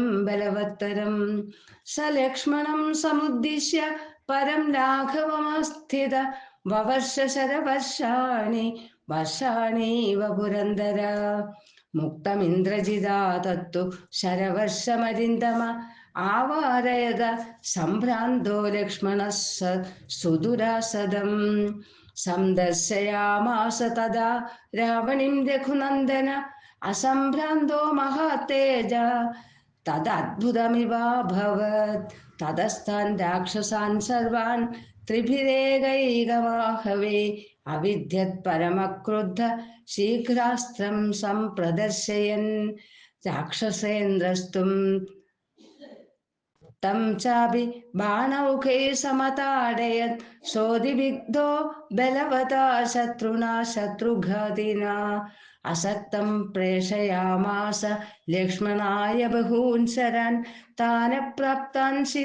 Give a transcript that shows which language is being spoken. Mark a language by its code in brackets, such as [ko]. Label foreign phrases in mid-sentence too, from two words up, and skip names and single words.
[sa] ബലവത്തരം സ ലക്ഷ്മണം സമുദ്ദിശ്യ പരം ലാഘവമാസ്ഥിത വവർഷ ശരവർഷാണി വർഷാണീവ പുരന്ദര മുക്തമിന്ദ്രജിതാ തത്തു ശരവർഷമരിന്ദമ ആവാരയത സംഭ്രാന്തോ ലക്ഷ്മണഃ സുദുരാസദം സന്ദർശയാമാസ തദാ രാവണിം രഘുനന്ദന അസംഭ്രാന്തോ മഹാതേജ തദദ്ഭുതമിവാഭവത് തതസ്ഥാൻ രാക്ഷസാൻ സർവാൻ ത്രിഭിരേകൈകമാഹവേ अविद्यत् परमक्रुद्ध शीघ्रास्त्रं सम्प्रदर्शयन् राक्षसेन्द्रस्तुं तं चापि बाणौखे समताडयत् सोऽधिविग्धो बलवता शत्रुणा शत्रुघातिना असक्तं प्रेषयामास लक्ष्मणाय बहून् शरान् तान् प्राप्तान्